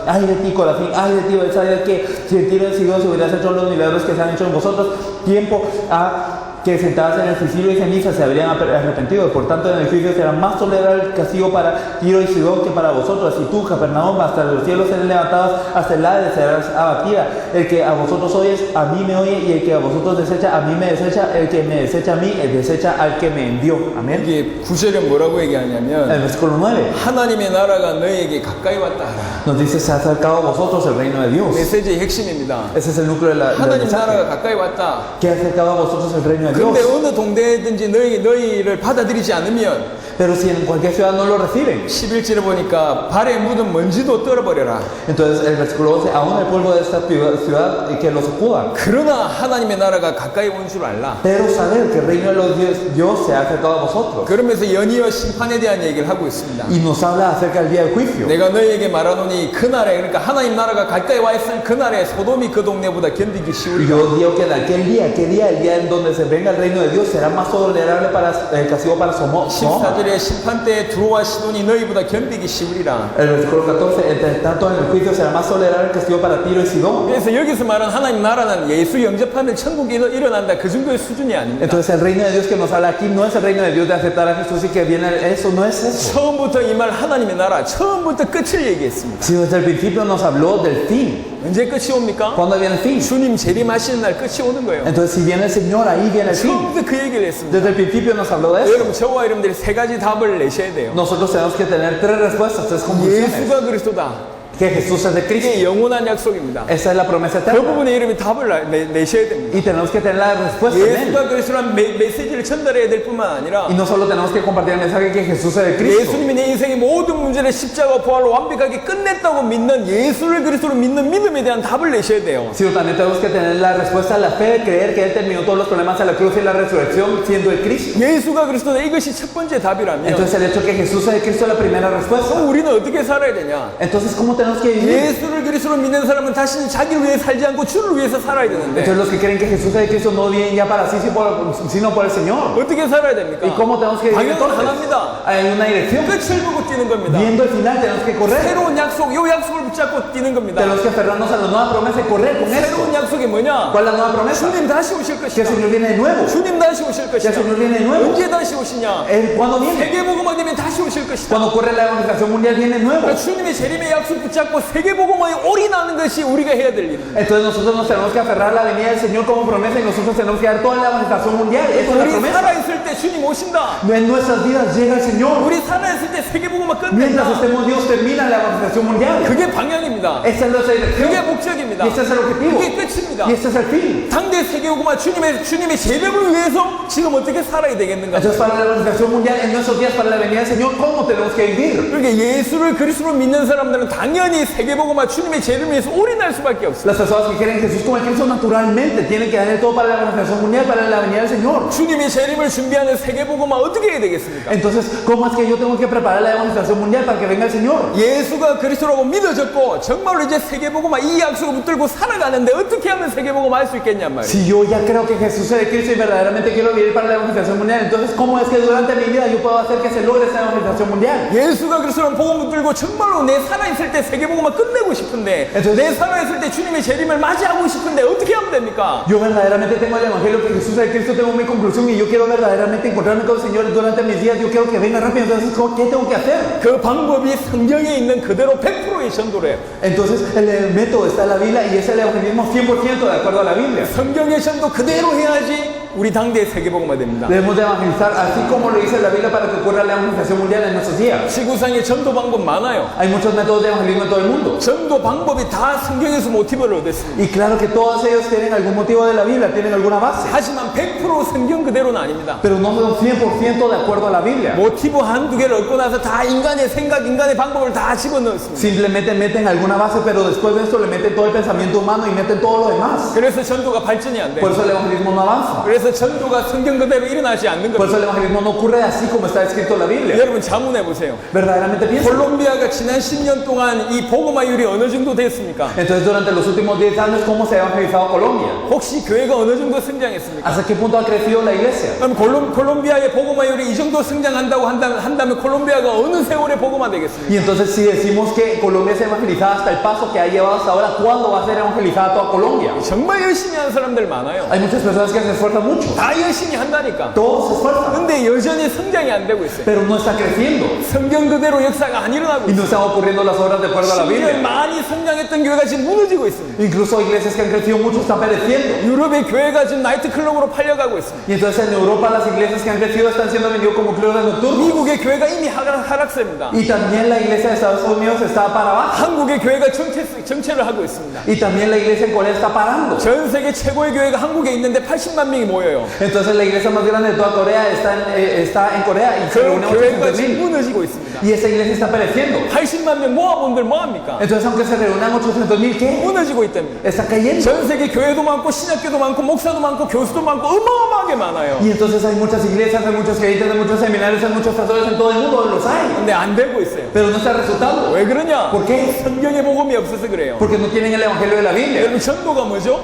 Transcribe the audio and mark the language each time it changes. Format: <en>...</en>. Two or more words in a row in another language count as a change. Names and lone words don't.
<es>Ay de ti, Corazín, ay de ti, Betsaida, que si en Tiro y en Sidón se hubieras hecho los milagros que se han hecho en vosotros, tiempo a que sentadas en el suicidio y ceniza se habrían arrepentido. Por tanto, en el juicio será más tolerable el castigo para Tiro y Sidón que para vosotros. Y tú, Capernaum, hasta los cielos serán levantados, hasta el Hades serás abatida. El que a vosotros oyes, a mí me oye, y el que a vosotros desecha, a mí me desecha. El que me desecha a mí, desecha al que me envió. Amén.</es> <ko>이게 9절에 뭐라고</ko> <es>El</es> <ko>얘기하냐면</ko> <es>versículo 9</es> <ko>하나님의 나라가 너희에게 가까이 왔다 하라.</ko> <es>nos dice: se ha acercado a vosotros el reino de Dios.</es> <ko>메시지의 핵심입니다.</ko> <es>Ese es el núcleo del</es> <ko>하나님</ko> <es>mensaje.</es> <ko>나라가 가까이 왔다.</ko> <es>Que ha acercado a vosotros el reino de Dios.</es> <ko>근데 어느 동네든지 너희를 받아들이지 않으면</ko> <es>Pero si en cualquier ciudad no lo reciben.</es> <ko>11절에 보니까 발에 묻은 먼지도 떨어버려라.</ko> <es>Entonces el versículo 11: aún el pueblo de esta ciudad que lo sacuda.</es> <ko>그러나 하나님의 나라가 가까이 온 줄 알라.</ko> <es>Pero saber que el reino de los Dios se ha acercado a vosotros.</es> <ko>그러면서 연희와 심판에 대한 얘기를 하고 있습니다.</ko> <es>Y nos habla acerca del día del juicio.</es> <ko>내가 너희에게 말하노니 그날에, 그러니까 하나님 나라가 가까이 와 있을 그날에 소돔이 그 동네보다 견디기</ko> <es>Y</es> <ko>쉬우리라.</ko> <es>yo digo que en aquel día, el día en donde se venga el reino de Dios, será más tolerable para el castigo para Sodoma.</es> <ko>14절에 만일에 심판 때에 두로와 시돈이 너희보다 견디기 쉬우리라.</ko> <es>El versículo 14, entre tanto en el juicio será más tolerable que estuvo para Tiro y Sidón.</es> <ko>그래서 여기서 말한 하나님 나라는 예수 영접하면 천국이 일어난다 그 정도의 수준이 아닙니다.</ko> <es>Entonces el reino de Dios que nos habla aquí no es el reino de Dios de aceptar a Jesús y que viene eso, no es eso.</es> <ko>처음부터 이 말 하나님의 나라 처음부터 끝을 얘기했습니다.</ko> <es>Si desde el principio nos habló del fin,</es> <ko>언제 끝이 옵니까?</ko> <es>¿cuándo viene el fin?</es> <ko>주님 재림하시는 날 끝이 오는 거예요.</ko> <es>Entonces si viene el Señor, ahí viene el fin.</es> <ko>처음부터 그 얘기를 했습니다.</ko> <es>Desde el principio nos habló de eso.</es> <ko>여러분 저와 여러분들이 세 가지 답을 내셔야 돼요.</ko> <es>Nosotros tenemos que tener tres respuestas, tres conclusiones.</es> <ko>예수가 그리스도다.</ko> <es>Que Jesús es de Cristo.</es> <ko>이게 영원한 약속입니다.</ko> <es>Esa es la promesa</es> <ko>그</ko> <es>eterna.</es> <ko>부분에 여러분이 답을 내셔야 됩니다.</ko> <es>Y tenemos que tener la respuesta en él.</es> <ko>예수가 그리스도란 메시지를 전달해야 될 뿐만 아니라</ko> <es>Y no solo tenemos que compartir el mensaje que Jesús es de Cristo.</es> <ko>예수님이 내 인생의 모든 문제를 십자가 부활로 완벽하게 끝냈다고 믿는 예수를 그리스도로 믿는 믿음에 대한 답을 내셔야 돼요.</ko> <es>Sino también tenemos que tener la respuesta a la fe de creer que Él terminó todos los problemas a la cruz y la resurrección siendo el Cristo.</es> <ko>예수가 그리스도다 이것이 첫 번째 답이라면</ko> <es>Entonces el hecho que Jesús es de Cristo es la primera respuesta.</es> <ko>그럼 우리는 어떻게 살아야 되냐?</ko> <es>Entonces ¿cómo tenemos que vivir?</es> <ko>예수를 그리스도로 믿는 사람은 다시 자기를 위해 살지 않고 주를 위해서 살아야 되는데</ko> <es>Entonces los que creen que Jesús es de Cristo no viven ya para sí sino por el Señor.</es> <ko>어떻게 살아야 됩니까?</ko> <es>¿Y cómo tenemos que vivir</es> <ko>방향은</ko> <es>entonces?</es> <ko>하나입니다.</ko> <es>Hay una dirección.</es> <ko>끝을 보고 뛰는 겁니다.</ko> <es>Viendo el final tenemos que correr.</es> <ko>새로운 약속, 요 약속을 붙잡고 뛰는 겁니다.</ko> <es>Tenemos que aferrarnos a la nueva promesa y correr con esto.</es> <ko>새로운 약속이 뭐냐?</ko> <es>¿Cuál es la nueva promesa?</es> <ko>주님 다시 오실</ko> <es>Que el</es> <ko>것이다.</ko> <es>Señor viene de nuevo.</es> <ko>주님 다시 오실</ko> <es>Que</es> <ko>것이다.</ko> <es>el Señor viene de nuevo.</es> <ko>언제 다시 오시냐?</ko> <es>¿Cuándo viene?</es> <ko>세계복음화 되면 다시 오실 것이다.</ko> <es>Cuando ocurre la evangelización mundial viene de nuevo.</es> <ko>그러니까 주님의 재림의 약속 붙잡고 세계복음화에 올인하는 것이 우리가 해야 될 일입니다.</ko> <es>Entonces nosotros nos tenemos que aferrar a la venida del Señor como promesa y nosotros tenemos que dar toda la evangelización mundial. Eso es la</es> <ko>우리</ko> <es>promesa.</es> <ko>살아있을 때 주님 오신다.</ko> <es>En nuestras vidas llega el Señor.</es> <ko>우리 살아있을 때 세계복음화</ko> <es>Mientras</es> <ko>끝낸다.</ko> <es>estemos Dios termina la evangelización mundial.</es> <ko>그게 방향입니다.</ko> <es>Esta es nuestra dirección.</es> <ko>그게 목적입니다.</ko> <es>Y este es el objetivo.</es> <ko>그게 끝입니다.</ko> <es>Y este es el fin.</es> <ko>당대 세계복음화 주님의 재림을 위해서 지금 어떻게 살아야 되겠는가?</ko> <es>Entonces para la evangelización mundial en nuestros días para la venida del Señor, ¿cómo tenemos que vivir?</es> <ko>그러니까 예수를 그리스도로 믿는 사람들은 당연히 세계복음화 주님의 재림을 위해서 올인할 수밖에 없어요.</ko> <es>Las personas que quieren Jesús como el Cristo naturalmente tienen que darle todo para la evangelización mundial, para la venida del Señor.</es> <ko>주님의 재림을 준비하는 세계복음화 어떻게 해야 되겠습니까?</ko> <es>Entonces, ¿cómo es que yo tengo que preparar la evangelización mundial para que venga el Señor?</es> <ko>예수가 그리스도라고 믿어졌고 정말로 이제 세계복음화 이 약속을 붙들고 살아가는데 어떻게 하면 세계복음화 할 수 있겠냔 말이에요.</ko> <es>Si yo ya creo que Jesús es de Cristo y verdaderamente quiero vivir para la evangelización mundial, entonces ¿cómo es que durante mi vida yo puedo hacer que se logre esa evangelización mundial?</es> <ko>예수가 그리스도라는 복음 붙들고 정말로 내 살아있을 때 세계복음화 끝내고 싶은데 내 살아있을 때 주님의 재림을 맞이하고 싶은데 어떻게 하면 됩니까?</ko> <es>Yo verdaderamente tengo el evangelio que Jesús es de Cristo, tengo mi conclusión y yo quiero verdaderamente encontrarme con el Señor durante mis días, yo quiero que venga rápido, entonces ¿qué tengo que hacer?</es> <ko>그 방법이 성경에 있는 그대로 100%의 전도래요.</ko> <es>Entonces el método está en la Biblia y es el evangelismo 100% de acuerdo a la Biblia.</es> <ko>성경의 전도 그대로 해야지 우리 당대의 세계복음화 됩니다.</ko> <es>Debemos de evangelizar así como lo dice la Biblia para que ocurra la evangelización mundial en nuestros días.</es> <ko>지구상에 전도 방법 많아요.</ko> <es>Hay muchos métodos de evangelismo en todo el mundo.</es> <ko>전도 방법이 다 성경에서 모티브를 얻었습니다.</ko> <es>Y claro que todos ellos tienen algún motivo de la Biblia, tienen alguna base.</es> <ko>하지만 100% 성경 그대로는 아닙니다.</ko> <es>Pero no son 100% de acuerdo a la Biblia.</es> <ko>모티브 한두 개를 얻고 나서 다 인간의 생각, 인간의 방법을 다 집어넣었습니다.</ko> <es>Simplemente meten alguna base, pero después de esto le meten todo el pensamiento humano y meten todo lo demás.</es> <ko>그래서 전도가 발전이 안</ko> <es>Por</es> <ko>돼요.</ko> <es>eso el evangelismo no avanza.</es> <ko>그래서 전도가 성경 그대로 일어나지 않는</ko> <es>Por</es> <ko>겁니다.</ko> <es>eso el evangelismo no ocurre así como está escrito en la Biblia.</es> <ko>여러분 자문해 보세요.</ko> <es>Verdaderamente piensa.</es> <ko>콜롬비아가 지난 10년 동안 이 복음화율이 어느 정도 됐습니까?</ko> <es>Entonces durante los últimos 10 años, ¿cómo se ha evangelizado Colombia?</es> <ko>혹시 교회가 어느 정도 성장했습니까?</ko> <es>¿Hasta qué punto ha crecido la iglesia?</es> <ko>그럼 콜롬비아의 복음화율이 이 정도 성장한다고 한다면 콜롬비아가 어느 세월에 복음화 되겠습니까?</ko> <es>Y entonces si decimos que Colombia es evangelizada hasta el paso que ha llevado hasta ahora, ¿cuándo va a ser evangelizada toda Colombia?</es> <ko>정말 열심히 하는 사람들 많아요.</ko> <es>Hay muchas personas que se esfuerzan mucho.</es> <ko>다 열심히 한다니까.</ko> <es>Todos se esfuerzan,</es> <ko>근데 여전히 성장이 안 되고 있어요.</ko> <es>pero no está creciendo.</es> <ko>성경 그대로 역사가 안 일어나고</ko> <es>Y</es> <ko>있어요.</ko> <es>no están ocurriendo las obras de acuerdo a la</es> <ko>10년</ko> <es>Biblia.</es> <ko>많이 성장했던 교회가 지금 무너지고 있습니다.</ko> <es>Incluso iglesias que han crecido mucho están pereciendo.</es> <ko>유럽의 교회가 지금 나이트클럽으로 팔려가고 있습니다.</ko> <es>Y entonces en Europa las iglesias que han crecido están siendo vendidas como clubes nocturnos.</es> <ko>미국의 교회가 이미 하락세입니다.</ko> <es>Y también la iglesia de Estados Unidos está para abajo.</es> <ko>한국의 교회가 정체를 하고 있습니다.</ko> <es>Y también la iglesia en Corea está parando.</es> <ko>전 세계 최고의 교회가 한국에 있는데 80만 명이 모여요.</ko> <es>Entonces la iglesia más grande de toda Corea está en Corea y se</es> <ko>그</ko> <es>reúne</es> <ko>교회가</ko> <es>800,000.</es> <ko>지금 무너지고 있습니다.</ko> <es>Y esa iglesia está pereciendo.</es> <ko>80만 명 모아본들 뭐합니까?</ko> <es>Entonces aunque se reúnan 800,000, ¿qué?</es> <ko>무너지고 있답니다.</ko> <es>Está cayendo.</es> <ko>전 세계 교회도 많고 신학교도 많고 목사도 많고 교수도 많고 어마어마하게 많아요.</ko> <es>Y entonces hay muchas iglesias, hay muchos creyentes, hay muchos seminarios, hay muchos pastores en todo el mundo, los hay.</es> <ko>근데 안 되고 있어요.</ko> <es>pero no está resultando.</es> <ko>왜 그러냐?</ko> <es>¿Por qué?</es> <ko>성경의 복음이 없어서 그래요.</ko> <es>Porque no tienen el evangelio de la Biblia.</es> <ko>여러분, 전도가 뭐죠?</ko>